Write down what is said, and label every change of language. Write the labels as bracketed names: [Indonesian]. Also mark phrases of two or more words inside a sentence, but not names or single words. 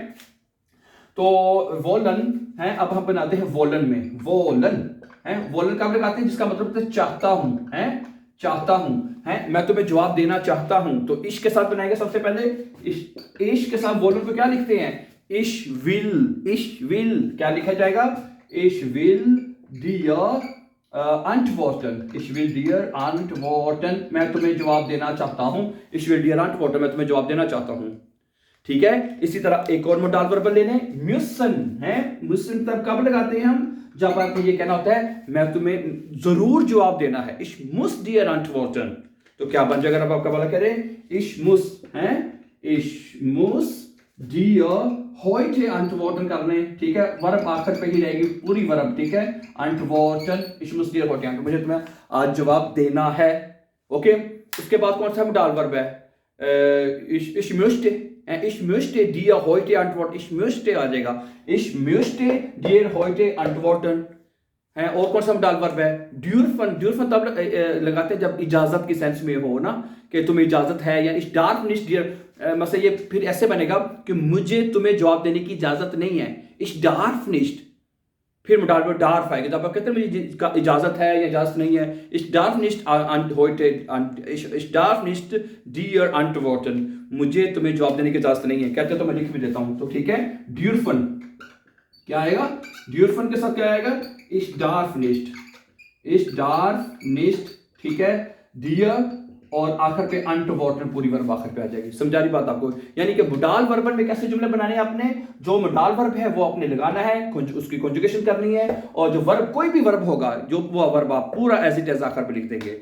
[Hindi] तो वोलन है, अब हम बनाते हैं वोलन में, वोलन है, वोलन कब लगाते हैं? जिसका मतलब है चाहता हूं, है, चाहता हूं, है, मैं तुम्हें जवाब देना चाहता हूं। तो इश के साथ बनाएगा सबसे पहले, इश के साथ वोलन को क्या लिखते हैं? [German] ich will [Hindi] क्या लिखा जाएगा? [German] ich will dir antworten, ich will dir antworten, [Hindi] मैं तुम्हें जवाब देना चाहता हूं। [German] ich will dir antworten, [Hindi] मैं तुम्हें जवाब देना चाहता हूं। ठीक है। इसी तरह एक और [English] modal verb [Hindi] लेने, म्यूसन है। म्यूसन तब कब लगाते हैं हम, जब आपको ये कहना होता है मैं तुम्हें जरूर जवाब देना है, [German] ich muss dir antworten. [Hindi] तो क्या बन जाएगा, अब आपका वाला करें [German] ich muss [Hindi] है, [German] ich muss dir heute antworten [Hindi] करने, ठीक है। वर्ब आखिर पे ही रहेगी पूरी वर्ब, ठीक है। [German] antworten, ich muss dir heute antworten, [Hindi] मुझे तुम्हें आज जवाब देना है, ओके। उसके बाद कौन सा [English] modal verb [Hindi] है, [German] ich möchte dir heute antworten, ich möchte [Hindi] आ जाएगा, [German] ich möchte dir heute antworten है। [Hindi] और कौन सा [English] modal verb [Hindi] है, [German] dürfen, dürfen [Hindi] तब लगाते हैं जब इजाजत की सेंस में हो ना, कि तुम्हें इजाजत है, या [German] ich darf nicht dir, [Hindi] मतलब ये फिर ऐसे बनेगा कि मुझे तुम्हें जवाब देने की इजाजत नहीं है, [German] ich darf nicht, [Hindi] फिर [English] modal verb [Hindi] darf आएगा। जब आप कहते हैं मुझे इजाजत है या इजाजत नहीं है, [German] ich darf nicht heute, ich darf nicht dir antworten, [Hindi] मुझे तुम्हें जवाब देने की इजाजत नहीं है। कहते हैं तो मैं लिख भी देता हूं, तो ठीक है। dürfen क्या आएगा, dürfen के साथ क्या आएगा, [German] ich darf nicht, ich darf nicht, [Hindi] ठीक है। dir और आखिर पे antworten पूरी वर्ब आखिर पे आ जाएगी। समझा रही बात आपको, यानी कि [English] modal verb [Hindi] में कैसे जुमले बनाने हैं आपने, जो [English] modal verb [Hindi] है वो आपने लगाना है, उसकी कॉन्जुगेशन करनी है, और जो वर्ब कोई भी वर्ब होगा जो वो वर्ब आप पूरा [English] as it is [Hindi] आखिर पे लिख देंगे।